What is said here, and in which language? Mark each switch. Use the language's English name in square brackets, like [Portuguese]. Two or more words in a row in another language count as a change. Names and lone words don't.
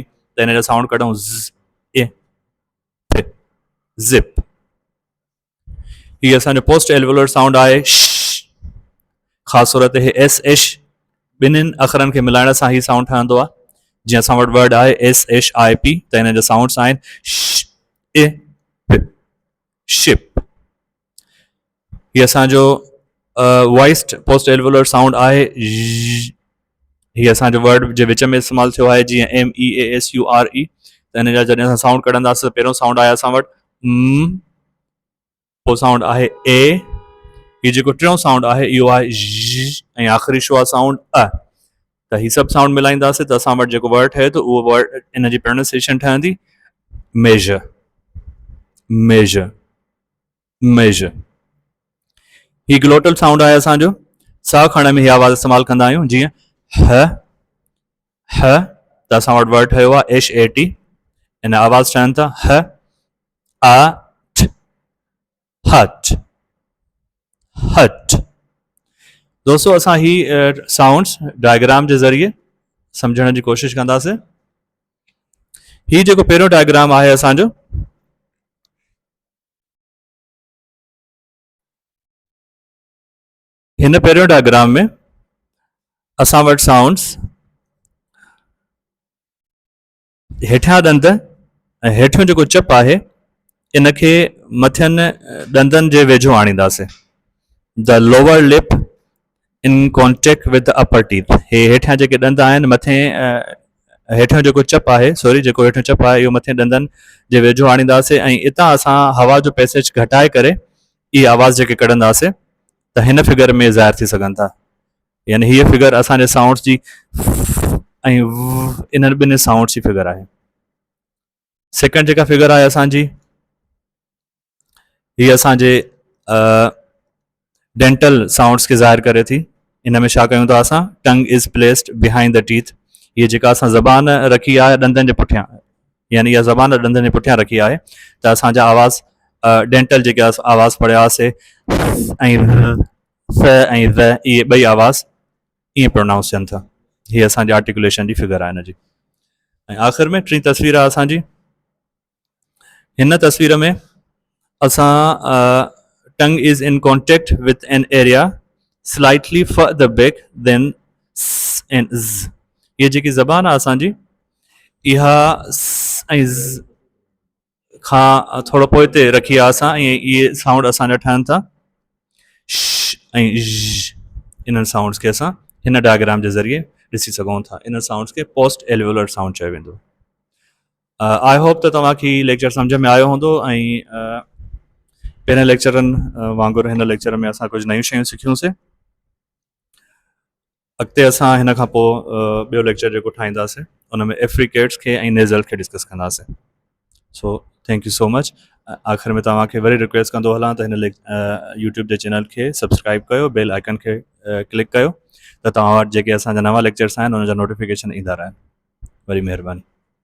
[Sindhi] त हिन जा साउंड कढूं ज़, ए, ज़िप। हीअ असांजो [English] post alveolar sound [Sindhi] आहे श, ख़ासि तौर ते [English] S H [Sindhi] ॿिन्हिनि अखरनि खे मिलाइण सां ही साउंड ठहंदो आहे। जीअं असां वटि वर्ड आहे [English] S H I P, [Sindhi] त हिन जा साउंड्स आहिनि श, ए, प, शिप। हीअ असांजो [English] voiced post alveolar sound [Sindhi] आहे ज़। हीअ असांजो वर्ड जे विच में इस्तेमालु थियो आहे, जीअं [English] M E A S U R E, [Sindhi] त हिन जा जॾहिं असां साउंड कढंदासीं त पहिरियों साउंड आहे असां वटि पोइ साउंड आहे ए, हीअ जेको टियों साउंड आहे इहो आहे ज़, ऐं आख़िरी शो आहे साउंड अ। त हीअ सभु साउंड मिलाईंदासीं त असां वटि जेको वर्ड ठहे थो उहो वर्ड इन जी प्रोनाउंसिएशन ठहंदी मेजर, मेजर, मेजर। ही ग्लोटल साउंड आहे असांजो, साह खणण में हीअ आवाज़ इस्तेमालु कंदा आहियूं, जीअं ह, ह, त असां वटि वर्ड ठहियो आहे [English] H A T, [Sindhi] इन आवाज़ ठहनि था ह, आ, ठ, हट, हट। दोस्तों असां ही साउंड्स डायग्राम जे ज़रिए सम्झण जी कोशिशि कंदासीं। ही जेको पहिरियों डायग्राम आहे असांजो, हिन पहिरियों डायग्राम में असां वटि साउंड्स हेठियां ॾंद ऐं हेठियों जेको चप आहे इन खे मथियनि ॾंदनि जे वेझो आणींदासीं। [English] The lower lip in contact with the upper teeth. [Sindhi] हे हेठियां जेके ॾंद आहिनि मथे हेठियों जेको चप आहे, सॉरी जेको हेठियों चप आहे इहो मथे ॾंदनि जे वेझो आणींदासीं, ऐं इतां असां हवा जो पैसेज घटाए करे इहा आवाज़ जेके कढंदासीं त हिन फिगर में ज़ाहिर थी सघनि था। यानी हीअ फिगर असांजे साउंड्स जी ऐं इन्हनि ॿिन्ही साउंड्स जी फिगर आहे। सेकेंड जेका फिगर आहे असांजी, हीअ असांजे डेंटल साउंड्स खे ज़ाहिर करे थी। इन में छा कयूं था असां, [English] Tongue is placed behind the teeth. [Sindhi] हीअ जेका असां ज़बान रखी आहे ॾंदनि जे पुठियां, यानी इहा ज़बान ॾंदनि जे पुठियां रखी आहे, त असांजा आवाज़ डेंटल जेके आवाज़ पढ़ियासीं ऐं स ऐं ज़, इहे ॿई आवाज़ ईअं प्रोनाउंस थियनि था। हीअ असांजी आर्टिकुलेशन जी फिगर आहे हिनजी। ऐं आख़िर में टी तस्वीर आहे असांजी। हिन तस्वीर में असां [English] tongue is in contact with an area slightly further back than s and z. [Sindhi] ये जेकी ज़बान आहे असांजी, इहा स ऐं ज़ खां थोरो पोइते रखी आहे असां, ऐं इहे साउंड असांजा ठहनि था श ऐं ज़। इन्हनि साउंड्स खे असां हिन डायग्राम जे ज़रिए ॾिसी सघूं था। इन साउंड्स खे पोस्ट एल्वुलर साउंड चयो वेंदो। [English] I hope [Sindhi] त तव्हांखे लेक्चर सम्झ में आयो हूंदो, ऐं पहिरें लेक्चरनि वांगुरु हिन लेक्चर में असां कुझु नयूं शयूं सिखियूंसीं। अॻिते असां हिन खां पोइ ॿियो लेक्चर जेको ठाहींदासीं उन में एफ्रिकेट्स खे ऐं नेज़ल खे डिस्कस कंदासीं। [English] So thank you so much. [Sindhi] आख़िर में तव्हांखे वरी रिक्वेस्ट कंदो हलां त हिन यूट्यूब जे चैनल खे सब्सक्राइब कयो, [English] bell icon [Sindhi] खे क्लिक कयो, त तव्हां वटि जेके असांजा नवां लेक्चर्स आहिनि उन जा नोटिफिकेशन ईंदा रहनि। वरी महिरबानी।